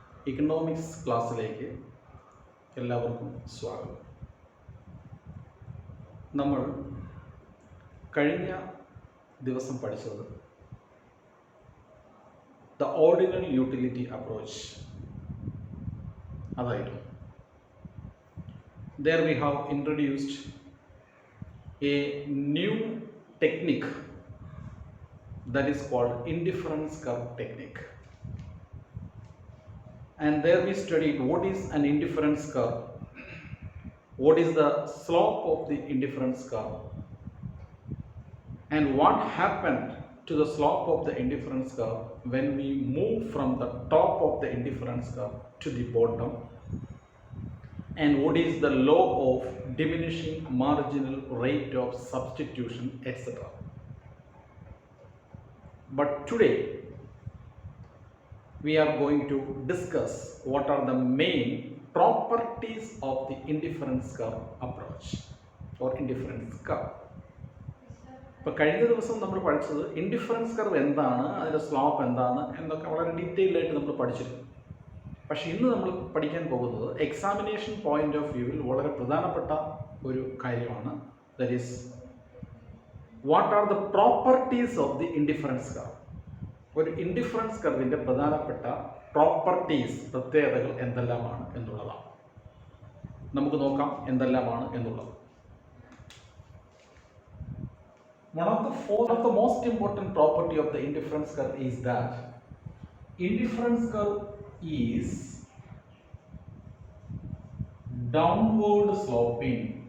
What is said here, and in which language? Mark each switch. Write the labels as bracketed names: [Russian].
[Malayalam] Economics ക്ലാസ്സിലേക്ക് എല്ലാവർക്കും സ്വാഗതം. നമ്മൾ കഴിഞ്ഞ ദിവസം പഠിച്ചത് ദ ഓർഡിനൽ യൂട്ടിലിറ്റി അപ്രോച്ച് അതായിരുന്നു. [English] There we have introduced a new technique that is called indifference curve technique. And there we studied what is an indifference curve, what is the slope of the indifference curve, and what happened to the slope of the indifference curve when we move from the top of the indifference curve to the bottom, and what is the law of diminishing marginal rate of substitution, etc. But today we are going to discuss what are the main properties of the indifference curve approach or indifference curve. [Malayalam] ഇപ്പോൾ കഴിഞ്ഞ ദിവസം നമ്മൾ പഠിച്ചത് indifference curve എന്താണ്, അതിൻ്റെ slope എന്താണ് എന്നൊക്കെ വളരെ ഡീറ്റെയിൽഡ് ആയിട്ട് നമ്മൾ പഠിച്ചിരുന്നു. പക്ഷേ ഇന്ന് നമ്മൾ പഠിക്കാൻ പോകുന്നത് എക്സാമിനേഷൻ പോയിന്റ് ഓഫ് വ്യൂവിൽ വളരെ പ്രധാനപ്പെട്ട ഒരു കാര്യമാണ്. [English] That is what are the properties of the indifference curve. [Malayalam] ഒരു ഇൻഡിഫറൻസ് കർവിൻ്റെ പ്രധാനപ്പെട്ട പ്രോപ്പർട്ടീസ്, പ്രത്യേകതകൾ എന്തെല്ലാമാണ് എന്നുള്ളതാണ്. നമുക്ക് നോക്കാം എന്തെല്ലാമാണ് എന്നുള്ളത്. [English] One of the most important property of the indifference curve is that indifference curve is downward sloping.